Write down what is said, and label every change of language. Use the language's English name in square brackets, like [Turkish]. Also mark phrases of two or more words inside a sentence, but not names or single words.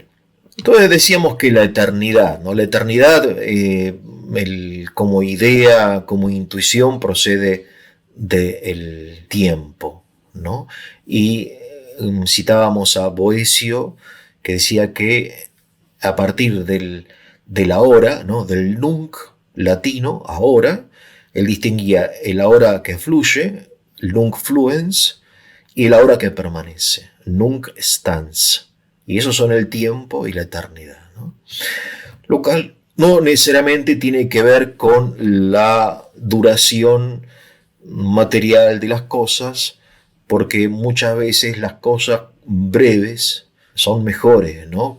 [Spanish] Entonces decíamos que la eternidad, ¿no? La eternidad como idea, como intuición, procede del tiempo, ¿no? Y citábamos a Boecio, que decía que a partir de la hora, ¿no? Del nunc latino, ahora, él distinguía el ahora que fluye, [Latin] nunc fluens, [Spanish] y el ahora que permanece, [Latin] nunc stans. [Spanish] Y esos son el tiempo y la eternidad, ¿no? Lo cual no necesariamente tiene que ver con la duración material de las cosas, porque muchas veces las cosas breves son mejores, ¿no?